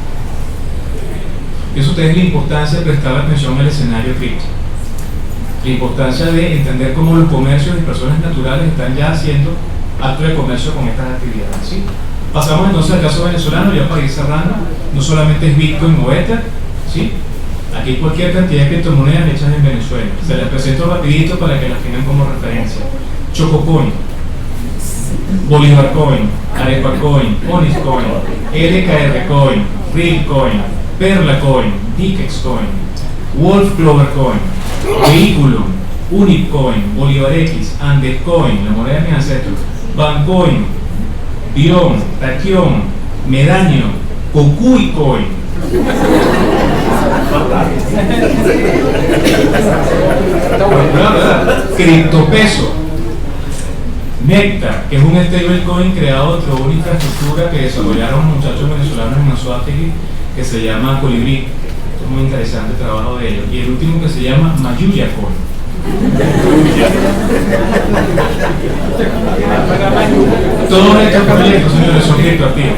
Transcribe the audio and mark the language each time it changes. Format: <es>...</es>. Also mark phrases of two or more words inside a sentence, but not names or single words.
<es>Eso ustedes la importancia de prestar atención al escenario cripto, la importancia de entender cómo los comercios y personas naturales están ya haciendo acto de comercio con estas actividades, ¿sí? Pasamos entonces al caso venezolano, ya para ir cerrando. No solamente es Bitcoin o Ether, ¿sí? Aquí hay cualquier cantidad de criptomonedas hechas en Venezuela. Se las presento rapidito para que las tengan como referencia. Chococoin, Bolívar Coin, Arepa Coin, Onyx Coin, LKR Coin, Real Coin, Perla Coin, Dikex Coin, Wolf Clover Coin, Vehículo, Unip Coin, Bolívar X, Andes Coin, la moneda de mi ancestro, Bancoin, Bion, Taquión, Medaño, Cocuy Coin. Criptopeso, Nectar, que es un stablecoin creado dentro de una infraestructura que desarrollaron muchachos venezolanos en Anzoátegui que se llama Colibrí. Esto es muy interesante el trabajo de ellos. Y el último que se llama Mayuya Coin. Todos estos proyectos, señores, son criptoactivos.</es>